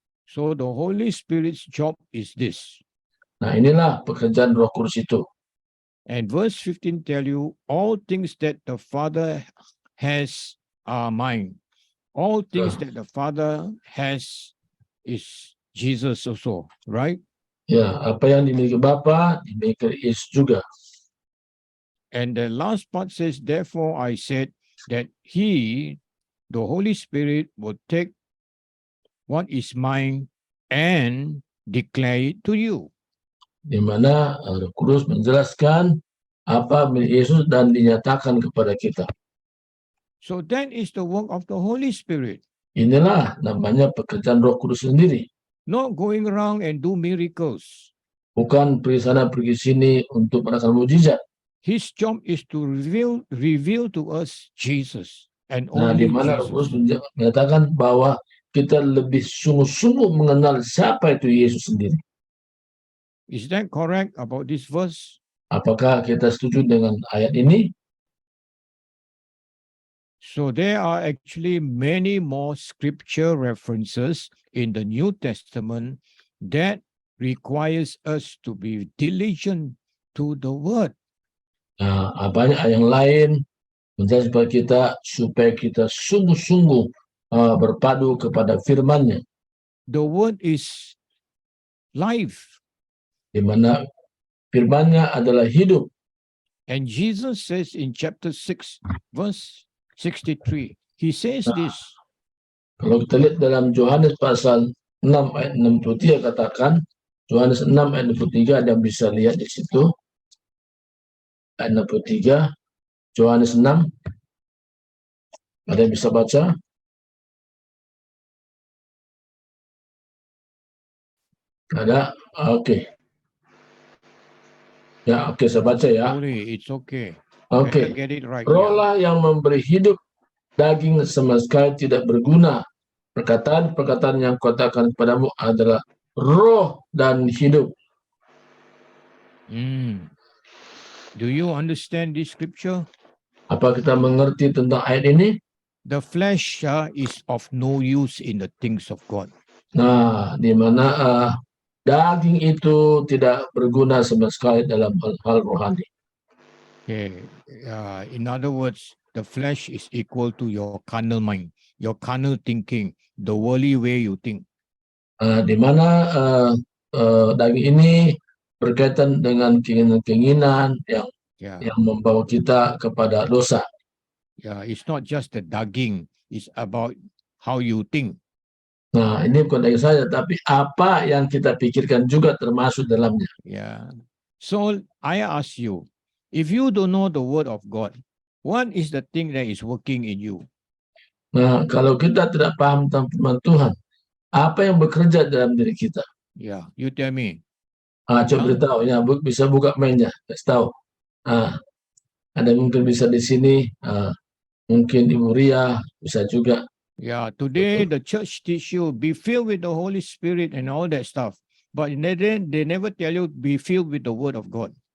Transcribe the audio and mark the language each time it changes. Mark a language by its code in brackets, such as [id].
[en] So the Holy Spirit's job is this. [id] Nah, inilah pekerjaan Roh Kudus itu. [en] And verse 15 tell you all things that the Father has are mine. All things that the Father has is Jesus also, right? [id] Ya, apa yang dimiliki Bapa, dimiliki Yesus juga. [en] And the last part says, therefore I said that he, the Holy Spirit, will take what is mine and declare it to you. [id] Di mana Roh Kudus menjelaskan apa milik Yesus dan dinyatakan kepada kita. [en] So that is the work of the Holy Spirit. [id] Inilah namanya pekerjaan Roh Kudus sendiri. [en] Not going around and do miracles. [id] Bukan pergi sana pergi sini untuk melakukan mujizat. [en] His job is to reveal to us Jesus and [id] Nah, di [en] only [id] mana Roh Kudus [en] Jesus. [id] menyatakan bahwa kita lebih sungguh-sungguh mengenal siapa itu Yesus sendiri. [en] Is that correct about this verse? [id] Apakah kita setuju dengan ayat ini? [en] So there are actually many more scripture references in the New Testament that requires us to be diligent to the word. [id] Nah, banyak yang lain menjelaskan kepada kita supaya kita sungguh-sungguh berpadu kepada firman-Nya, [en] The word is life. [id] di mana firman-Nya adalah hidup. [en] And Jesus says in chapter 6, verse 63, he says this, [id] Kalau kita lihat dalam Yohanes pasal 6 ayat 63 katakan, Yohanes 6 ayat 63, ada yang bisa lihat di situ. Ayat 63, Yohanes 6. Ada yang bisa baca? Ada? Oke. Ya, oke, saya baca ya. [en] Sorry, it's okay. [id] Oke. [en] Better get it right. [id] Rohlah yang memberi hidup, daging sama sekali tidak berguna. Perkataan-perkataan yang kutakan kepadamu adalah roh dan hidup. [en] Do you understand this scripture? [id] Apa kita mengerti tentang ayat ini? [en] The flesh is of no use in the things of God. [id] Nah, di mana daging itu tidak berguna sama sekali dalam hal rohani. [en] Okay. In other words, the flesh is equal to your carnal mind, your carnal thinking, the worldly way you think. [id] Di mana daging ini berkaitan dengan keinginan-keinginan yang membawa kita kepada dosa. [en] It's not just the daging, it's about how you think. [id] Nah, ini bukan daging saja, tapi apa yang kita pikirkan juga termasuk dalamnya. [en] So I ask you, if you don't know the word of God, what is the thing that is working in you? [id] Nah, kalau kita tidak paham tentang firman Tuhan, apa yang bekerja dalam diri kita? [en] You tell me. [id] Coba beritahu, ya, bisa buka mainnya, kasih tahu. Ada mungkin bisa di sini, mungkin Ibu Ria bisa juga. [en] Today the church teach you be filled with the Holy Spirit and all that stuff, but they never tell you be filled with the Word of God.